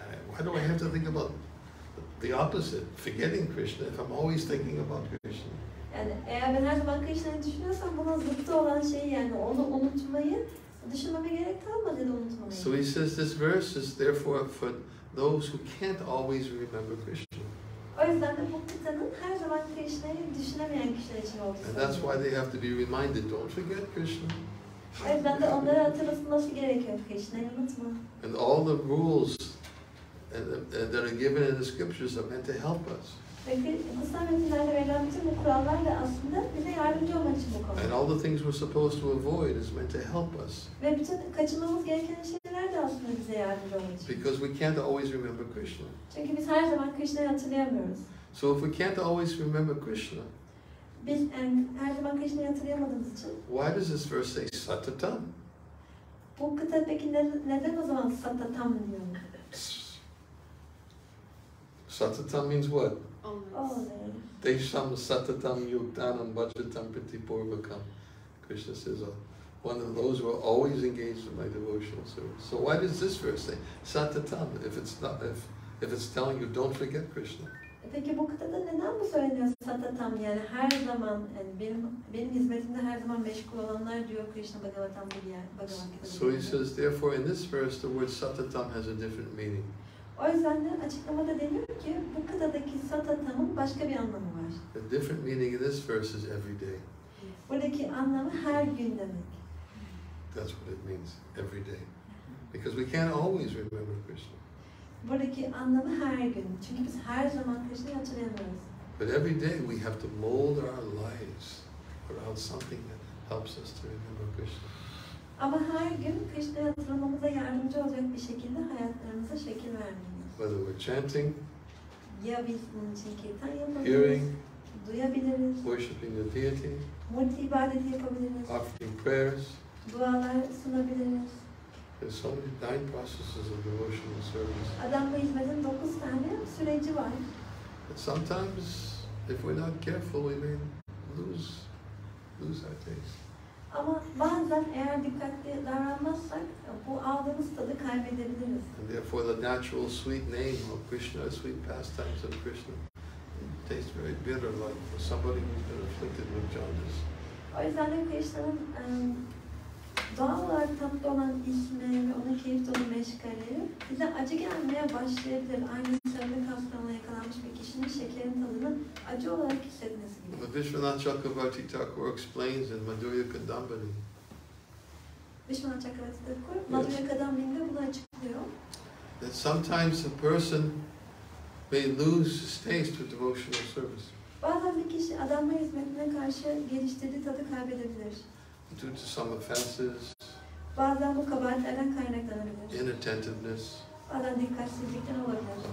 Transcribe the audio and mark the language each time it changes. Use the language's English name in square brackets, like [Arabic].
[English] Why do I have to think about the opposite, forgetting Krishna, if I'm always thinking about Krishna? [Turkish] Yani eğer ben her zaman Krishna'yı düşünüyorsam bunun zıttı olan şeyi yani onu unutmayı düşünmeme gerek kalmadı da unutmamayı. [English] So he says this verse is therefore for those who can't always remember Krishna. [Turkish] O yüzden de bu kıtanın her zaman Krishna'yı düşünemeyen kişiler için olduğunu [English] And that's why they have to be reminded, don't forget Krishna. [Turkish] O yüzden de onlara hatırlatılması gerekiyor. Krishna'yı unutma. [English] And all the rules that are given in the scriptures are meant to help us. [Turkish] Ve kutsal metinlerde verilen bütün bu kurallar da aslında bize yardımcı olmak için bu konu. [English] And all the things we're supposed to avoid is meant to help us. [Turkish] Ve bütün kaçınmamız gereken şeyler de aslında bize yardımcı olmak için. [English] Because we can't always remember Krishna. [Turkish] Çünkü biz her zaman Krishna'yı hatırlayamıyoruz. [English] So if we can't always remember Krishna, [Turkish] Biz yani her zaman Krishna'yı hatırlayamadığımız için [English] why does this verse say satatam? [Turkish] bu kıta peki neden o zaman satatam diyor? [English] Satatam means what? Always. [Sanskrit] Desham satatam yuktanam bhajatam pritipurvakam. [English] Krishna says, one of those who are always engaged in my devotional service. So why does this verse say Satatam if it's telling you don't forget Krishna? [Turkish] Peki bu kıtada neden bu söyleniyor Satatam, yani her zaman, yani benim hizmetimde her zaman meşgul olanlar diyor Krishna Bhagavatam diye Bhagavad Gita'da. [English] So he says, therefore in this verse the word Satatam has a different meaning. [Turkish] O yüzden de açıklamada deniyor ki bu kıtadaki Satatam'ın başka bir anlamı var. [English] The different meaning in this verse is every day. [Turkish] Buradaki anlamı her gün demek. [English] That's what it means, every day. Because we can't always remember Krishna. [Turkish] Buradaki anlamı her gün. Çünkü biz her zaman Krishna'yı hatırlayamıyoruz. [English] But every day we have to mold our lives around something that helps us to remember Krishna. [Turkish] Ama her gün Krishna'yı hatırlamamıza yardımcı olacak bir şekilde hayatlarımıza şekil vermeliyiz. [English] Whether we're chanting, [Turkish] Ya biz bunun için kirtan yapabiliriz, [English] hearing, [Turkish] duyabiliriz, [English] worshiping the deity, [Turkish] multi ibadeti yapabiliriz, [English] offering prayers. [Turkish] dualar sunabiliriz. [English] There's so many 9 processes of devotional service. [Turkish] Adam bu hizmetin 9 tane süreci var. [English] But sometimes, if we're not careful, we may lose our taste. [Turkish] Ama bazen eğer dikkatli davranmazsak bu aldığımız tadı kaybedebiliriz. [English] And therefore the natural sweet name of Krishna, sweet pastimes of Krishna, tastes very bitter, like for somebody who's been afflicted with jaundice. [Turkish] O yüzden de Krishna'nın doğal olarak tatlı olan ismi ve onun keyif dolu meşgalleri bize acı gelmeye başlayabilir. Aynı sarılık hastalığına yakalanmış bir kişinin şekerin tadını acı olarak hissetmesi gibi. [English] Vishwanath Chakravarti Thakur explains in Madhurya Kadambini. [Turkish] Vishwanath Chakravarti Thakur, Madhurya Kadambini'de bunu açıklıyor. [English] That sometimes a person may lose his taste for devotional service. [Turkish] Bazen bir kişi adamla hizmetine karşı geliştirdiği tadı kaybedebilir. [English] Due to some offenses, [Turkish] Bazen bu kabahatlerden kaynaklanabilir. [English] inattentiveness, [Turkish] Bazen dikkatsizlikten olabilir.